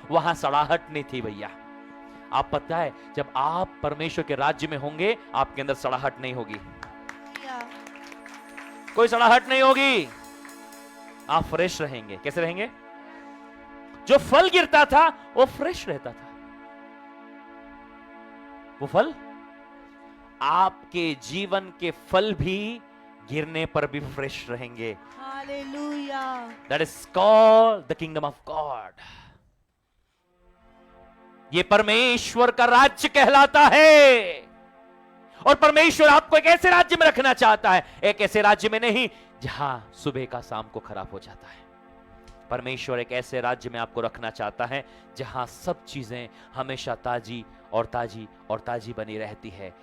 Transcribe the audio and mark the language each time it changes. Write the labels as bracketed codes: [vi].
[hi] वहां सड़ाहट नहीं थी भैया। आप पता है, जब आप परमेश्वर के राज्य में होंगे आपके अंदर सड़ाहट नहीं होगी, कोई सड़ाहट नहीं होगी, आप फ्रेश रहेंगे। कैसे रहेंगे? जो फल गिरता था वो फ्रेश रहता था। वो फल, आपके जीवन के फल भी गिरने पर भी फ्रेश रहेंगे। Hallelujah. [en] That is called the kingdom of God. [hi] ये परमेश्वर का राज्य कहलाता है। और परमेश्वर आपको एक ऐसे राज्य में रखना चाहता है, एक ऐसे राज्य में नहीं जहां सुबह का शाम को खराब हो जाता है। परमेश्वर एक ऐसे राज्य में आपको रखना चाहता है जहां सब चीजें हमेशा ताजी और ताजी और ताजी बनी रहती है।